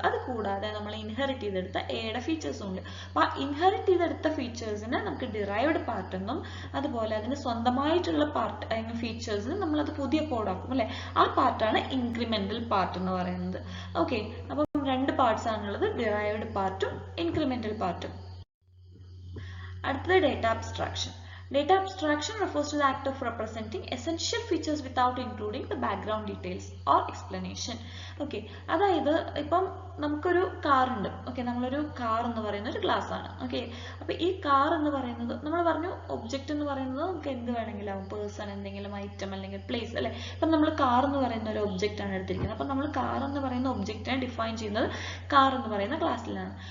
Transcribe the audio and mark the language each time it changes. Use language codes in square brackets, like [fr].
[ml] അത് കൂടാതെ നമ്മൾ ഇൻഹെറിറ്റ് ചെയ്തെടുത്ത എയുടെ ഫീച്ചേഴ്സും ഉണ്ട്. അപ്പൊ ആ ഇൻഹെറിറ്റ് ചെയ്തെടുത്ത ഫീച്ചേഴ്സിന് നമുക്ക് ഡിറൈവ്ഡ് പാർട്ട് എന്നും അതുപോലെ അതിന് സ്വന്തമായിട്ടുള്ള പാർട്ട് ഫീച്ചേഴ്സിന് നമ്മളത് പുതിയ കോഡാക്കും അല്ലെ, ആ പാർട്ടാണ് ഇൻക്രിമെന്റൽ പാർട്ട് എന്ന് പറയുന്നത്. ഓക്കെ, അപ്പം 2 പാർട്സ് ആണുള്ളത്, ഡിറൈവ്ഡ് പാർട്ടും ഇൻക്രിമെന്റൽ പാർട്ടും. അടുത്തത് data abstraction. [en] Data abstraction refers to the act of representing essential features without including the background details or explanation. [ml] Okay, അതായത് ഇപ്പം നമുക്കൊരു കാർ ഉണ്ട്. ഓക്കെ, നമ്മളൊരു കാർ എന്ന് പറയുന്ന ഒരു ക്ലാസ് ആണ്. ഓക്കെ, അപ്പൊ ഈ കാർ എന്ന് പറയുന്നത് നമ്മൾ പറഞ്ഞു ഒബ്ജക്റ്റ് എന്ന് പറയുന്നത് നമുക്ക് എന്ത് വേണമെങ്കിലും ആവും, പേഴ്സൺ, എന്തെങ്കിലും ഐറ്റം അല്ലെങ്കിൽ പ്ലേസ് അല്ലെ. ഇപ്പം നമ്മൾ കാർ എന്ന് പറയുന്ന ഒരു ഒബ്ജക്റ്റ് ആണ് എടുത്തിരിക്കുന്നത്. അപ്പൊ നമ്മൾ കാർ എന്ന് പറയുന്ന ഒബ്ജക്റ്റിനെ ഡിഫൈൻ ചെയ്യുന്നത് കാർ എന്ന് പറയുന്ന ക്ലാസ്സിലാണ്.